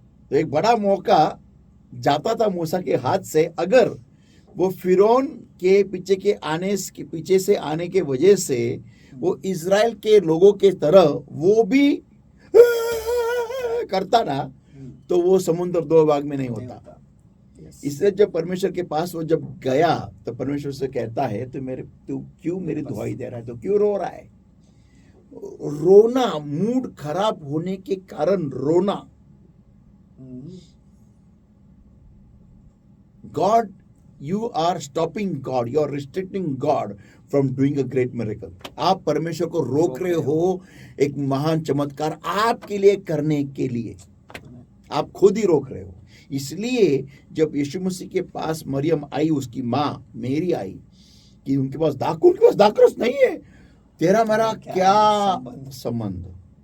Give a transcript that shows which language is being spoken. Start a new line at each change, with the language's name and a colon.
Hindi: तो एक बड़ा मौका जाता था मूसा के हाथ से, अगर वो फिरौन के पीछे से आने के वजह से वो इजराइल के लोगों के तरह वो भी करता ना, तो वो समुद्र दो भाग में नहीं होता। इसलिए जब परमेश्वर के पास वो जब गया, तो परमेश्वर से कहता है, तू क्यों मेरी दुहाई दे रहा है, तो क्यों रो रहा है? रोना, मूड खराब होने के कारण रोना,
English: God, you are stopping God, you are restricting God from doing a great miracle.
Hindi: आप परमेश्वर को रोक रहे हो एक महान चमत्कार आपके लिए करने के लिए, आप खुद ही रोक रहे हो। इसलिए जब यीशु मसीह के पास मरियम आई, उसकी माँ मेरी आई, कि उनके पास दाखरस नहीं है, तेरा मेरा क्या संबंध?